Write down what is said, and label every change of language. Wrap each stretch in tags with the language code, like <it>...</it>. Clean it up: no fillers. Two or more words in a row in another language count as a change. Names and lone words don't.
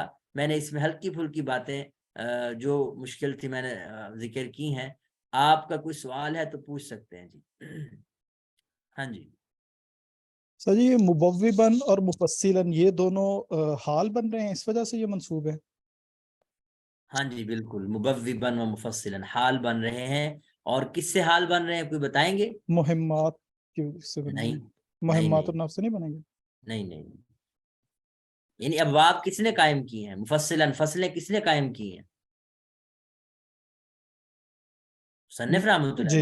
<ur>میں نے اس میں ہلکی پھلکی باتیں جو مشکل تھی میں نے ذکر کی ہیں. آپ کا کوئی سوال ہے تو پوچھ سکتے ہیں جی. ہاں جی. سر جی، مبوباً اور مفصلاً یہ دونوں حال بن رہے ہیں، اس وجہ سے یہ منصوب ہے؟ ہاں جی بالکل،</ur> <ar>مبوباً و مفصلاً</ar> <ur>حال بن رہے ہیں. اور کس سے حال بن رہے ہیں کوئی بتائیں گے؟ مہمات کی سے بنیں گے. نہیں</ur> <ar>مہمات النفس</ar> <ur>سے نہیں بنیں گے؟ نہیں. یعنی ابواب کس نے قائم کی ہیں؟ مفصلاً، فصلیں کس نے قائم کی ہیں؟ مصنف</ur> <ar>رحمۃ اللہ</ar>